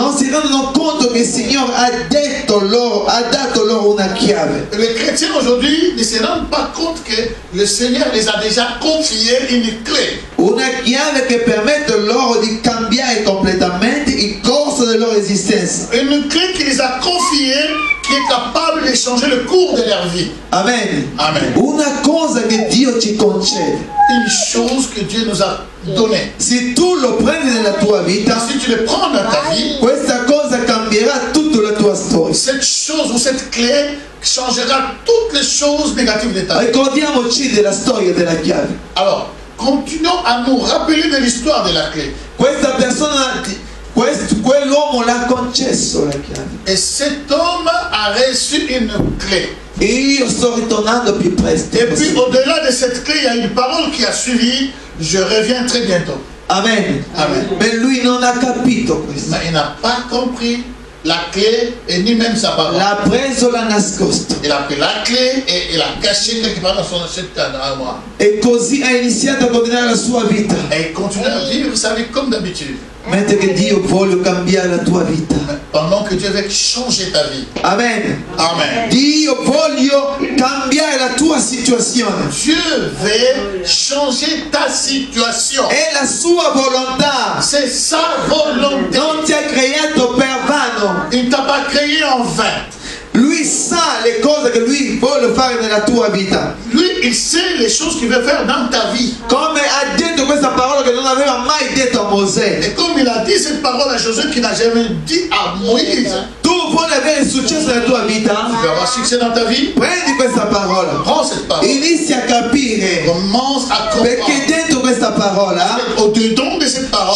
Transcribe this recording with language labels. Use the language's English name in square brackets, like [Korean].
[Italian] non si rendono conto che il Signore ha dato loro una chiave. [French] les chrétiens aujourd'hui ne se rendent pas compte que le Seigneur les a déjà confié une clé. [Italian] Una chiave che permette loro di cambiare completamente il corso della loro esistenza. [French] Une clé qui les a confiée, qui est capable de changer le cours de leur vie. [Italian] Amen. [French] Amen. [Italian] Una cosa che Dio ci concede. [French] Une chose que Dieu nous a donnée. [Italian] Se tu lo prendi nella tua vita, [French] Et si tu le prends dans ta vie, [Italian] questa cosa cambierà tutta la tua storia. [French] cette chose ou cette clé changera toutes les choses négatives de ta vie. [Italian] Ricordiamoci della storia della chiave. [French] Alors, continuons à nous rappeler de l'histoire de la clé. [Italian] Questa persona, quell'uomo l'ha concesso la chiave. [French] Et cet homme a reçu une clé. [Italian] E io sto ritornando più presto. [French] Et puis au-delà de cette clé, il y a une parole qui a suivi. Je reviens très bientôt. [Italian] Amen. [French] Amen. [Italian] Ma lui non ha capito questo. [French] Mais il n'a pas compris la clé et ni même sa parole. [Italian] L'ha preso, l'ha nascosto. [French] Il a pris la clé et il a caché quelque part dans son assiette à moi. [Italian] E così ha iniziato a continuare la sua vita. [French] Et il continue à vivre sa vie comme d'habitude. [Italian] Mentre che Dio vuole cambiare la tua vita. [French] Pendant que Dieu veut changer ta vie. [Italian] Amen. [French] Amen. [Italian] Dio voglio cambiare la tua situazione. [French] Dieu veut changer ta situation. [Italian] È la sua volontà. [French] C'est sa volonté. [Italian] Non ti ha creato per vano. [French] Il ne t'a pas créé en vain. [Italian] Lui sa le cose che lui vuole fare nella tua vita. [French] Lui, il sait les choses qu'il veut faire dans ta vie. [Italian] Come ha detto questa parola che non aveva mai detto a Mosè. [French] Et comme il a dit cette parole à Josué qu'il n'a jamais dit à Moïse, [Italian] Tu vuoi avere successo nella tua vita? [French] tu veux avoir succès dans ta vie, [Italian] Prendi questa parola. [French] prends cette parole. [Italian] Inizia a capire. [French] Commence à [Italian] Perché [French] comprendre. [Italian] dentro questa parola [French] Au-dedans de cette parole,